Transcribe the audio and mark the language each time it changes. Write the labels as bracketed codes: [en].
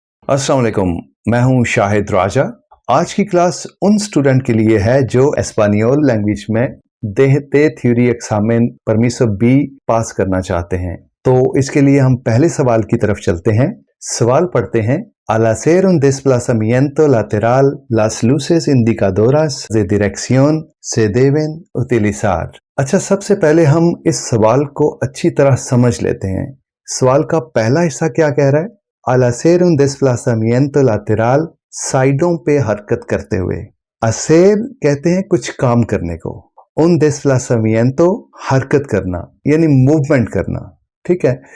[hi] अस्सलाम वालेकुम, मैं हूं शाहिद राजा। आज की क्लास उन स्टूडेंट के लिए है जो एस्पानियोल लैंग्वेज में देहते थ्योरी एग्जामिन परमिशो बी पास करना चाहते हैं। तो इसके लिए हम पहले सवाल की तरफ चलते हैं। सवाल पढ़ते हैं। [es] Al hacer un desplazamiento lateral, las luces indicadoras de dirección se deben utilizar। [hi] अच्छा, सबसे पहले हम इस सवाल को अच्छी तरह समझ लेते हैं। सवाल का पहला हिस्सा क्या कह रहा है? [es] Al hacer un desplazamiento lateral, [hi] साइडों पे हरकत करते हुए। hacer कहते हैं कुछ काम करने को। [es] un desplazamiento [hi] हरकत करना यानी मूवमेंट करना, ठीक है।